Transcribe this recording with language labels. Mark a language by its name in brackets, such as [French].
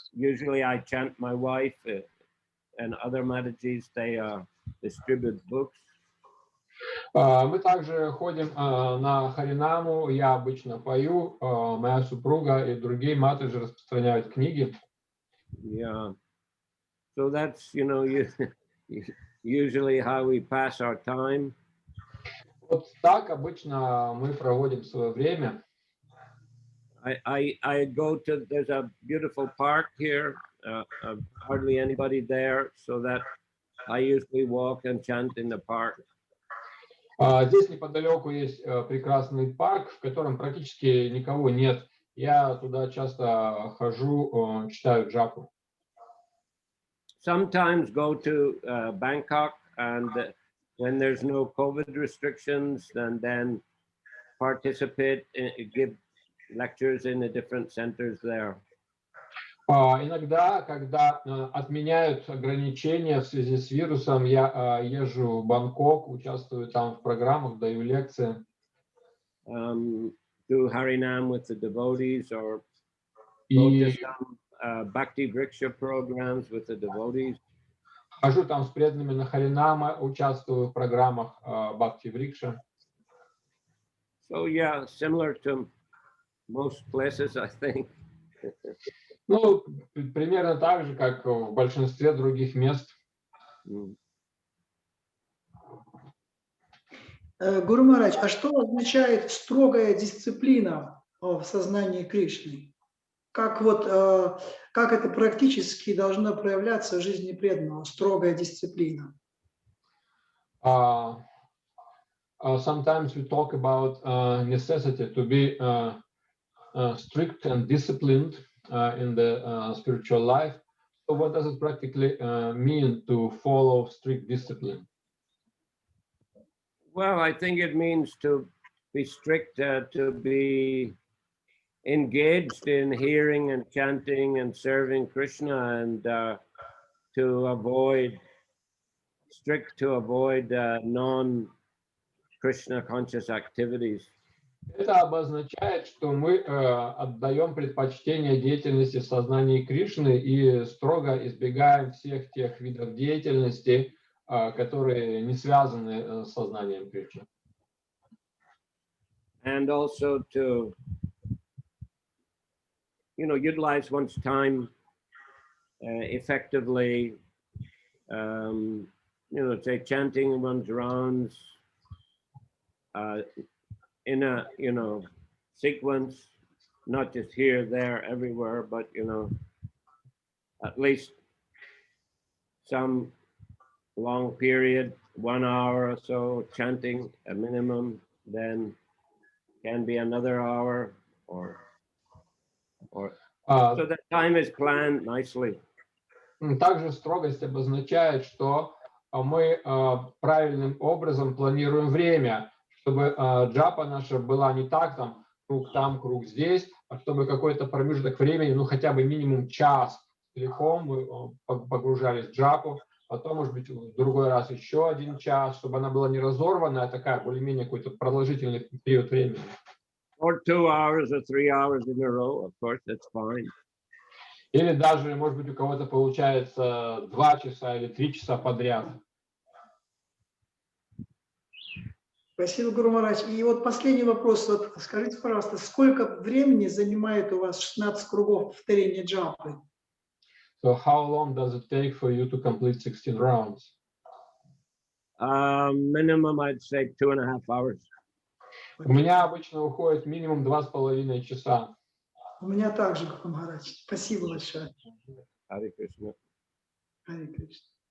[English] Usually I chant my wife and other Matajis, they distribute books. [Russian] Мы также ходим на Харинаму, я обычно пою, моя супруга и другие матаджи распространяют книги. [English] Yeah. So that's, usually how we pass our time. [Russian] Вот так обычно мы проводим свое время. [English] I go to, there's a beautiful park here, hardly anybody there, so that I usually walk and chant in the park. [Russian] Здесь неподалеку есть прекрасный парк, в котором практически никого нет. Я туда часто хожу, читаю джапу. [English] Sometimes go to Bangkok, and when there's no COVID restrictions, then participate, give lectures in the different centers there. [Russian] Иногда, когда отменяют ограничения в связи с вирусом, я езжу в Бангкок, участвую там в программах, даю лекции. [English] Do Harinam with the devotees, or go to some Bhakti Vriksha programs with the devotees. [Russian] Хожу там с преданными на Харинама, участвую в программах Бхакти Врикша. [English] So yeah, similar to most places, I think. [Russian] Ну, примерно так же, как в большинстве других мест. Гуру Махарадж, а что означает строгая дисциплина в сознании Кришны? Как это практически должно проявляться в жизни преданного, строгая дисциплина? [English] Sometimes we talk about necessity to be strict and disciplined in the spiritual life. So what does it practically mean to follow strict discipline? Well, I think it means to be strict, to be engaged in hearing and chanting and serving Krishna, and to avoid non-Krishna conscious activities. [Russian] Это обозначает, что мы отдаем предпочтение деятельности в сознании Кришны и строго избегаем всех тех видов деятельности, которые не связаны с сознанием Кришны. [English] And also to, utilize one's time effectively, say chanting one's rounds in a, sequence, not just here, there, everywhere, but, at least some long period, 1 hour or so, chanting a minimum, then can be another hour or So the time is planned nicely. [Russian] Также строгость обозначает, что мы правильным образом планируем время, чтобы джапа наша была не так, там, круг здесь, а чтобы какой-то промежуток времени, ну хотя бы минимум час целиком мы погружались в джапу, потом, может быть, в другой раз еще 1 час, чтобы она была не разорванная, а такая более-менее какой-то продолжительный период времени. [English] Or 2 hours or 3 hours in a row, of course, that's fine. [Russian] Или даже, может быть, у кого-то получается 2 часа или 3 часа подряд. Спасибо, Гуру Махарадж. И вот последний вопрос. Вот скажите, пожалуйста, сколько времени занимает у вас 16 кругов повторения джапы? [English] So how long does it take for you to complete 16 rounds? Minimum, I'd say 2.5 hours. [Russian] У меня обычно уходит минимум 2,5 часа. У меня также, Гуру Махарадж. Спасибо большое. [English] Hare Krishna. [Russian] Харе Кришна.